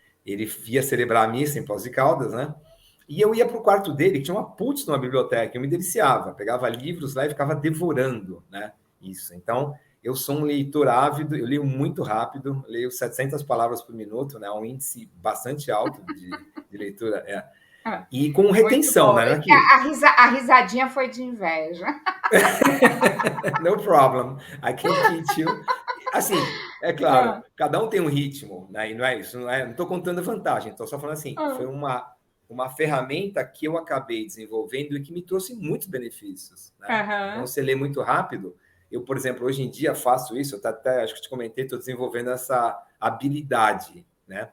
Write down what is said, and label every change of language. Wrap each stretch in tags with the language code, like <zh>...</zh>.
<pt>Ele ia celebrar a missa em Poços de Caldas, né? E eu ia para o quarto dele, que tinha uma putz numa biblioteca, eu me deliciava, pegava livros lá e ficava devorando, né? Isso. Então, eu sou um leitor ávido, eu leio muito rápido, leio 700 palavras por minuto, né? Um índice bastante alto de leitura. ah, E com muito retenção, bom. né? A risadinha foi de inveja.</pt> <en>No problem, I can teach you.</en> <pt>Assim, é claro, Ah, cada um tem um ritmo, né? E não é isso, não estou contando vantagem, estou só falando assim, ah, foi uma ferramenta que eu acabei desenvolvendo e que me trouxe muitos benefícios, né? Então, aham, você lê muito rápido. Eu, por exemplo, hoje em dia faço isso, eu até acho que te comentei, estou desenvolvendo essa habilidade, né?</pt>